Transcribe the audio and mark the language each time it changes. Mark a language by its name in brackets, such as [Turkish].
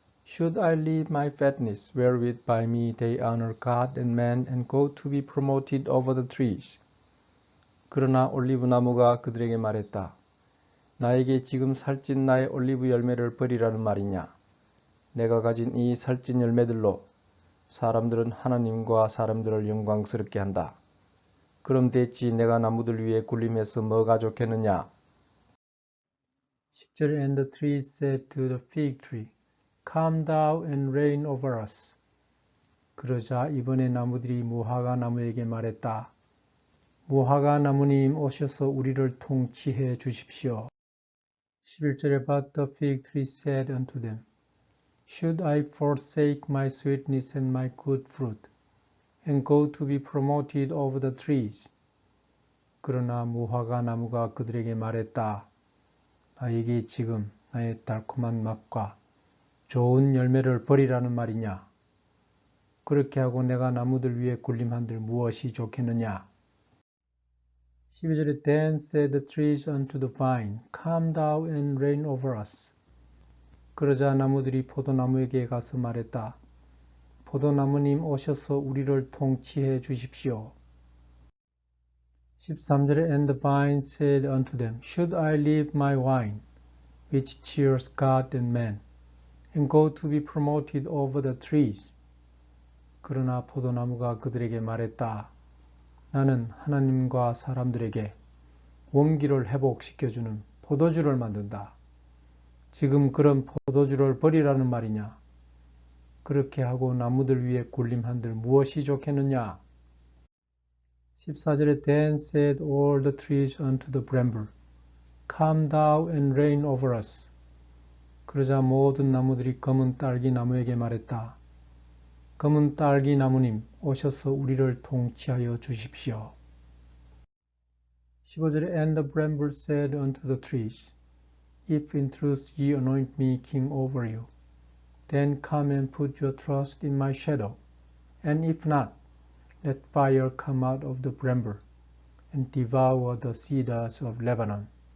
[English] Should I leave my fatness, wherewith by me they honor God and man, and go to be promoted over the trees? [Korean] 그러나 올리브 나무가 그들에게 말했다. 나에게 지금 살찐 나의 올리브 열매를 버리라는 말이냐? 내가 가진 이 살찐 열매들로 사람들은 하나님과 사람들을 영광스럽게 한다. 그럼 됐지 내가 나무들 위에 굴림해서 뭐가 좋겠느냐? 10절 [English] And the trees said to the fig tree, Come thou and reign over us. [Korean] 그러자 이번에 나무들이 무화과 나무에게 말했다. 무화과 나무님 오셔서 우리를 통치해 주십시오. 11절에 [English] But the fig tree said unto them, Should I forsake my sweetness and my good fruit, and go to be promoted over the trees? [Korean] 그러나 무화과 나무가 그들에게 말했다. 나에게 지금 나의 달콤한 맛과 좋은 열매를 버리라는 말이냐? 그렇게 하고 내가 나무들 위에 굴림한들 무엇이 좋겠느냐? 12절에 [English] Then said the trees unto the vine, Come thou and reign over us. [Korean] 그러자 나무들이 포도나무에게 가서 말했다. 포도나무님 오셔서 우리를 통치해 주십시오. 13절에 [English] And the vine said unto them, Should I leave my wine, which cheers God and man, and go to be promoted over the trees? [Korean] 그러나 포도나무가 그들에게 말했다. 나는 하나님과 사람들에게 원기를 회복시켜주는 포도주를 만든다. 지금 그런 포도주를 버리라는 말이냐? 그렇게 하고 나무들 위에 굴림한들 무엇이 좋겠느냐? 14절에 [English] Then said all the trees unto the bramble, Come thou and reign over us. [Korean] 그러자 모든 나무들이 검은 딸기 나무에게 말했다. 검은 딸기 나무님 오셔서 우리를 통치하여 주십시오. 15절에 [English] And the bramble said unto the trees, If in truth ye anoint me king over you, then come and put your trust in my shadow, and if not, let fire come out of the bramble, and devour the cedars of Lebanon.